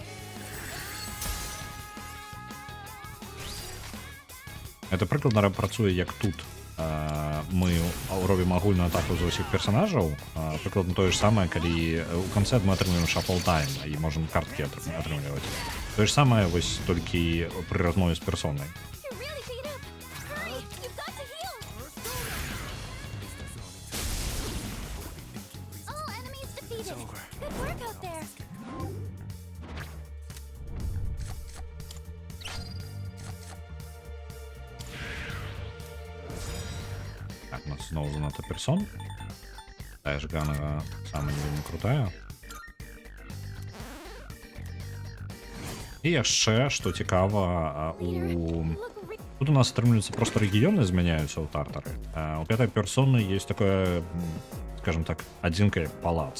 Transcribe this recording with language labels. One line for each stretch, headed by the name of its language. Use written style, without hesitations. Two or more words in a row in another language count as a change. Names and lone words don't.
Belarusian: Это прыкладна працуе як тут. Мы робім агульную атаку з усіх персонажаў. Прыкладна тое ж самае, калі у канцы мы атрымліваем шафл тайм і можам карткі атрымліваць. Тое ж самае, вось толькі пры размове з персонай.
English: You're really beat up. Hurry, you've got to heal. All enemies defeated. Good work out there.
Belarusian: Так, у нас знову занадто персон. Тая ж Ганова сама не вельмі крутая. І яшчэ, што цікава, тут у нас атрымліваюцца проста рэгіёны змяняюцца ў тартары. У пятай персоны есть такое, скажем так, адзінка як палац.